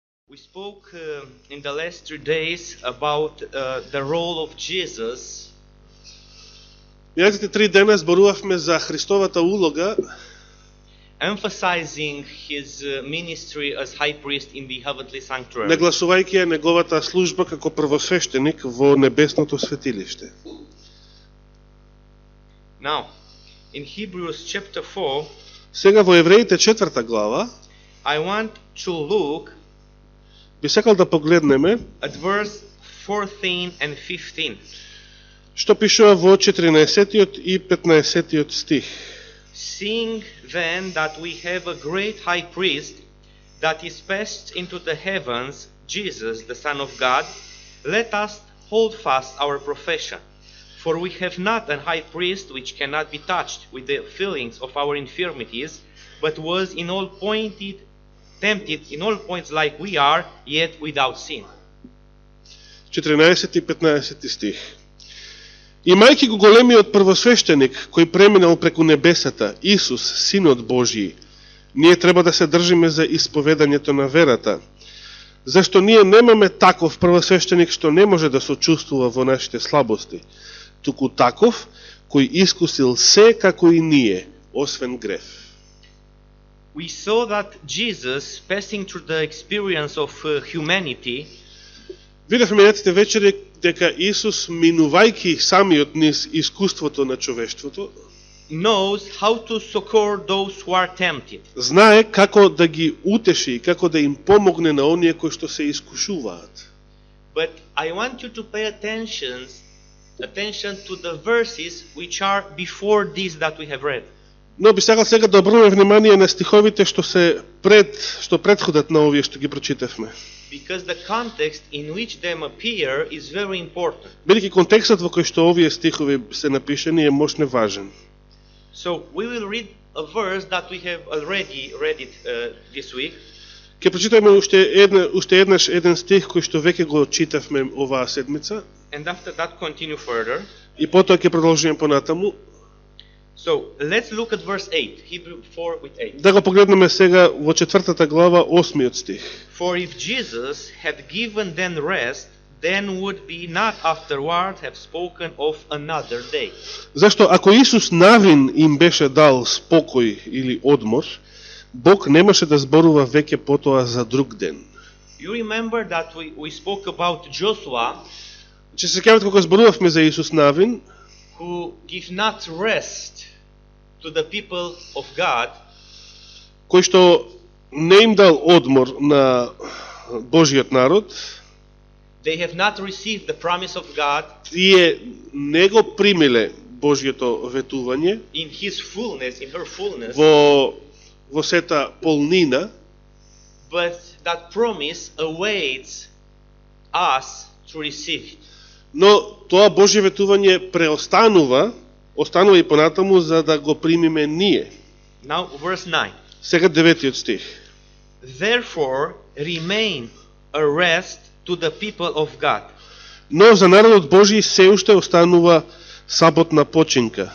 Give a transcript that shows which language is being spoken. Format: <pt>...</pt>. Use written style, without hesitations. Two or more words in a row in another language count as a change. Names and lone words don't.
<en>We spoke in the last 3 days about the role of Jesus</en> <mk>Минатите 3 дена зборувавме за Христовата улога,</mk> <en>emphasizing his ministry as high priest in the heavenly sanctuary.</en> <mk>нагласувајќи ја неговата служба како првосвештеник во небесното светилиште.</mk> <en>Now, in Hebrews chapter 4,</en> <mk>Сега во Евреите 4 глава</mk> <en>I want to look</en> <mk>би сакал да погледнеме</mk> <en>at verse 14 and 15.</en> <mk>што пишува во 14 и 15 стих.</mk> <en>Seeing then that we have a great high priest that is passed into the heavens, Jesus, the Son of God, let us hold fast our profession. For we have not an high priest which cannot be touched with the feelings of our infirmities, but was in all tempted in all points like we are, yet without sin.</en> <mk>14 и 15 стих. Имајќи го големиот првосвештеник кој преминал преку небесата, Исус, Синот Божји, ние треба да се држиме за исповедањето на верата. Зашто ние немаме таков првосвештеник што не може да сочувствува во нашите слабости, туку таков кој искусил се како и ние, освен грев.</mk> <en>We saw that Jesus, passing through the experience of humanity,</en> <mk>Видевме минатите вечери дека Исус, минувајќи самиот низ искуството на човештвото,</mk> <en>knows how to succor those who are tempted.</en> <mk>знае како да ги утеши и како да им помогне на оние кои што се искушуваат.</mk> <en>But I want you to pay attention to the verses which are before this that we have read.</en> <mk>Но би сакал сега да обрнеме внимание на стиховите што предходат на овие што ги прочитавме.</mk> <en>Because the context in which them appear is very important.</en> <mk>Бидејќи контекстот во кој што овие стихови се напишани е мощно важен.</mk> <en>So we will read a verse that we have already read it this week.</en> <mk>Ќе прочитаме уште еднаш еден стих кој што веќе го читавме оваа седмица.</mk> <en>And after that continue further.</en> <mk>И потоа ќе продолжиме понатаму.</mk> <en>So let's look at verse 8, Hebrew 4 with 8.</en> <mk>Да го погледнеме сега во 4 глава 8 стих.</mk> <en>For if Jesus had given them rest, then would be not afterward have spoken of another day.</en> <mk>Зашто ако Исус навин им беше дал спокој или одмор, Бог немаше да зборува веќе потоа за друг ден.</mk> <en>You remember that we spoke about Joshua,</en> <mk>Че се сеќавате кога зборувавме за Исус навин,</mk> <en>who give not rest to the people of God,</en> <mk>кој што не им дал одмор на Божиот народ,</mk> <en>they have not received the promise of God</en> <mk>тие не го примиле Божиото ветување</mk> <en>in his fullness, in her fullness,</en> <mk>во сета полнина,</mk> <en>but that promise awaits us to receive it.</en> <mk>но тоа Божје ветување останува и понатаму за да го примиме ние.</mk> <en>Now verse 9.</en> <mk>Сега 9 стих.</mk> <en>Therefore remain a rest to the people of God.</en> <mk>Но за народот Божји се уште останува саботна починка.</mk>